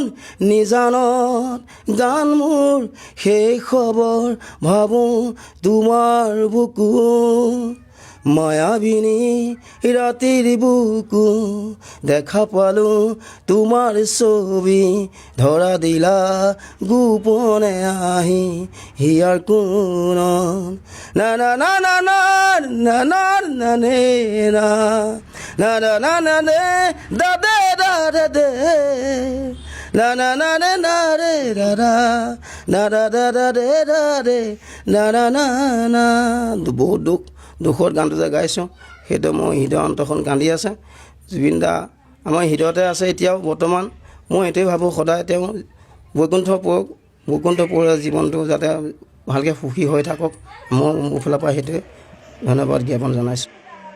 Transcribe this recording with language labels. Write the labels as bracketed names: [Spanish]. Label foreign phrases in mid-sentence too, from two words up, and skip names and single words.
[Assamese] নিজানত গান মোৰ সেই খবৰ ভাবোঁ তোমাৰ বুকু মায়াবিনী ৰাতিৰ বুকু দেখা পালোঁ তোমাৰ ছবি ধৰা দিলা গোপনে আহি হিয়াৰ কোণত না না না না না না না না নে না না না না না নে দাদে দাদে দে না না না নে না ৰে দাদা না দাদা দাদে দাদে না না না না বহুত দুখত গানটো যে গাইছোঁ সেইটো মোৰ হৃদয় অন্তৰখন কান্দি আছে জুবিন দা আমাৰ হৃদয়তে আছে এতিয়াও বৰ্তমান মই এইটোৱে ভাবোঁ সদায় তেওঁ বৈকুণ্ঠপুৰৰ জীৱনটো যাতে ভালকৈ সুখী হৈ থাকক মোৰ ফালৰ পৰা সেইটোৱে ধন্যবাদ জ্ঞাপন জনাইছোঁ